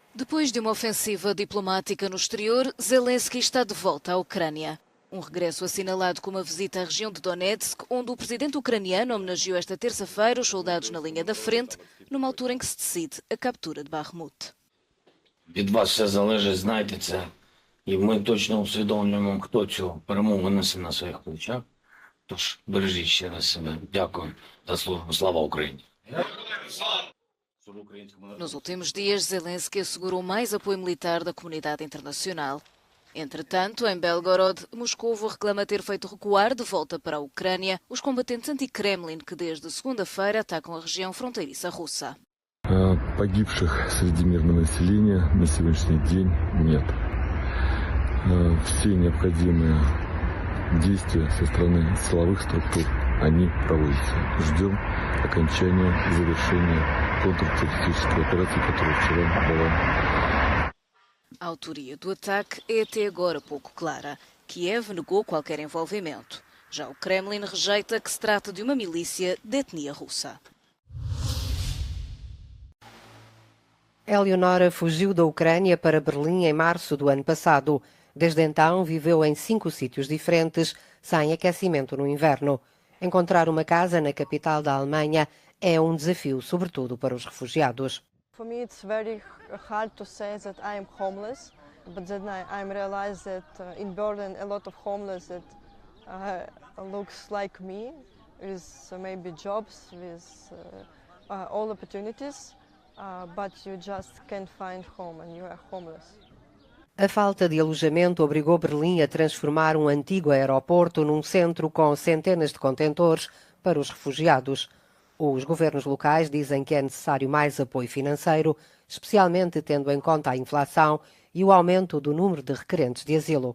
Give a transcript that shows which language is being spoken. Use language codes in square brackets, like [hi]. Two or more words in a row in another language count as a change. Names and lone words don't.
[pt] Depois de uma ofensiva diplomática no exterior, Zelensky está de volta à Ucrânia. Um regresso assinalado com uma visita à região de Donetsk, onde o presidente ucraniano homenageou esta terça-feira os soldados na linha da frente, numa altura em que se decide a captura de Bakhmut. [uk] Від вас все залежить, знайте це. І ми точно усвідомлюємо, хто цю перемогу несе на своїх плечах. Тож бережіть ще раз себе. Дякую за службу. Слава Україні! [pt] Nos últimos dias, Zelensky assegurou mais apoio militar da comunidade internacional. Entretanto, em Belgorod, Moscou reclama ter feito recuar de volta para a Ucrânia os combatentes anti-Kremlin que desde segunda-feira atacam a região fronteiriça russa. [ru] Погибших среди мирного населения на сегодняшний день нет. Все необходимые действия со стороны силовых структур, они проводятся. Ждем окончания и завершения контртеррористической операции, которая вчера была. [pt] A autoria do ataque é até agora pouco clara. Kiev negou qualquer envolvimento. Já o Kremlin rejeita que se trata de uma milícia de etnia russa. Eleonora fugiu da Ucrânia para Berlim em março do ano passado. Desde então, viveu em 5 sítios diferentes, sem aquecimento no inverno. Encontrar uma casa na capital da Alemanha é um desafio, sobretudo para os refugiados. [en] For me, it's very hard to say that I am homeless, but then I realize that in Berlin a lot of homeless that looks like me, with maybe jobs, with all opportunities, but you just can't find home and you are homeless. [pt] A falta de alojamento obrigou Berlim a transformar um antigo aeroporto num centro com centenas de contentores para os refugiados. Os governos locais dizem que é necessário mais apoio financeiro, especialmente tendo em conta a inflação e o aumento do número de requerentes de asilo.